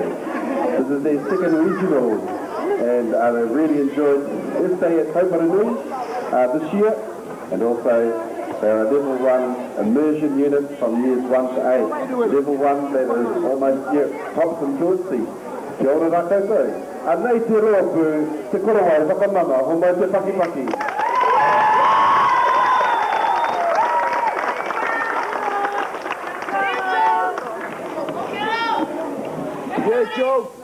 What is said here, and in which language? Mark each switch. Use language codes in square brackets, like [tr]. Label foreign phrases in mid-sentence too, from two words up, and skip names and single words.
[en] This is their second regional, and they really enjoyed their stay at Taumaranui this year, and also they're a level 1 immersion unit from years 1 to 8. Level 1 that is almost top from Georgie. [mi] Kia ora rā koutou. Nei te roa pū, te korowai whakamama, ho mai te pakipaki. [en] Yeah, Joe.